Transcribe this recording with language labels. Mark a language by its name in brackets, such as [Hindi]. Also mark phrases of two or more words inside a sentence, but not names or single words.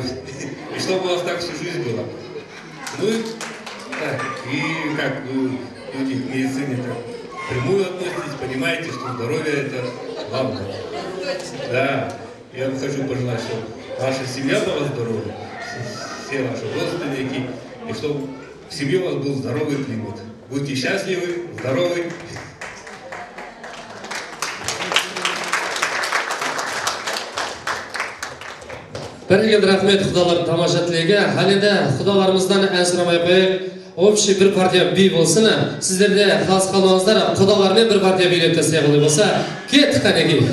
[Russian] И чтобы у вас так всю жизнь было. Ну и так, и как вы люди к медицине так прямую относитесь, понимаете, что здоровье это главное. Да, я вам хочу пожелать, чтобы ваша семья была здоровой, все ваши родственники, и чтобы в семье у вас был здоровый климат. Будьте счастливы, здоровы. [Kazakh] Бәрекелді рахмет құдалардың тамаша тілегі. Әлі құдаларымыздан ән сұрамай қойып, общий бір партия би болсын. Сіздерде хас қалмаңыздар, құдалармен бір партия билеп тастай қылы болса, кеттік қанеки.